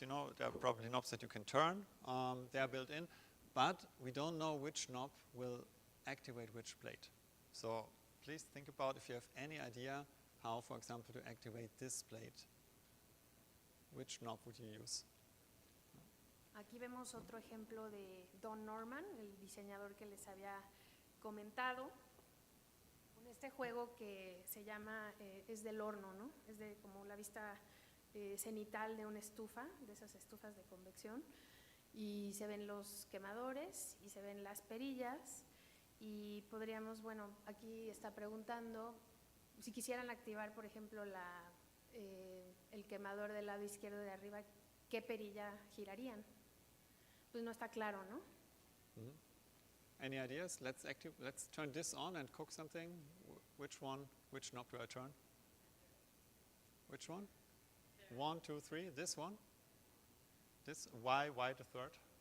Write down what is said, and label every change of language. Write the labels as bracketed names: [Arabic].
[English] You know, there are probably knobs that you can turn. They are built in, but we don't know which knob will activate which plate. So please think about if you have any idea how, for example, to activate this plate. Which knob would you use? [Spanish] Aquí vemos otro ejemplo de Don Norman, el diseñador que les había comentado, con este juego que se llama, es del horno, ¿no? Es de como la vista cenital de una estufa, de esas estufas de convección, y se ven los quemadores y se ven las perillas, y podríamos, bueno, aquí está preguntando si quisieran activar, por ejemplo, el quemador del lado izquierdo de arriba, ¿qué perilla girarían? Pues no está claro, ¿no? [English] Any ideas? Let's turn this on and cook something. Which knob do I turn? Which one? 1, 2, 3. This one? This? Why the third?